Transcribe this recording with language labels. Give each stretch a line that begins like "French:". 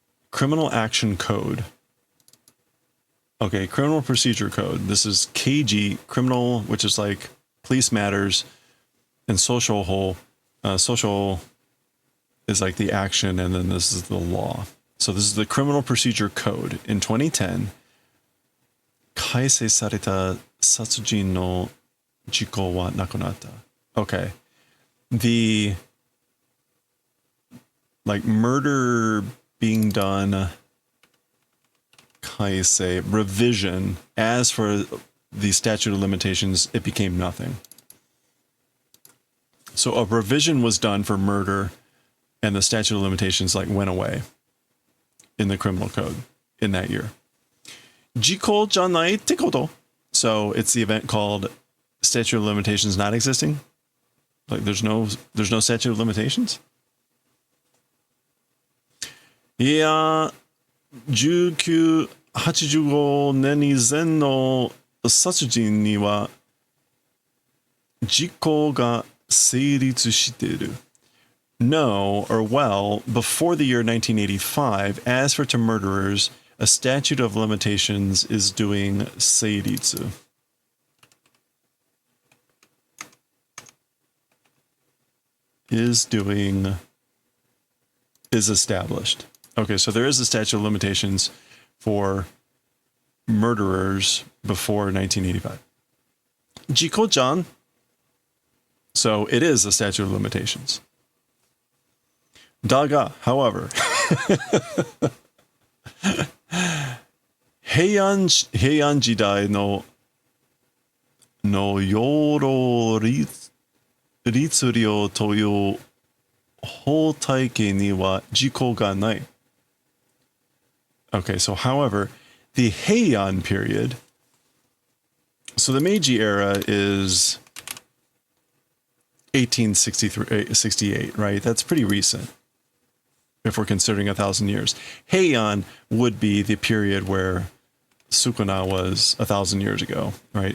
English: Criminal action code. Okay, criminal procedure code. This is KG, criminal, which is like police matters, and social whole. Social is like the action, and then this is the law. So this is the criminal procedure code.
Japanese: In 2010, 改正された殺人の事故はなくなった。
English: Okay. The like murder being done, kaisei, revision. As for the statute of limitations, it became nothing. So a revision was done for murder, and the statute of limitations like went away in the criminal code in that year.
Japanese: Jiko janai te koto.
English: So it's the event called statute of limitations not existing. Like there's no statute of limitations.
Japanese: いや、1985年以前の殺人には時効が成立している。
English: No, or well, before the year 1985, as for to murderers, a statute of limitations is doing seiritsu. Is established. Okay, so there is a statute of limitations for murderers before 1985. Jiko-chan. So it is a statute of limitations.
Japanese: Daga, however, 平安時代の養老律令という法体系には時効がない。
English: Okay, so however, the Heian period, so the Meiji era is 1868, right? That's pretty recent if we're considering 1,000 years. Heian would be the period where Sukuna was 1,000 years ago, right?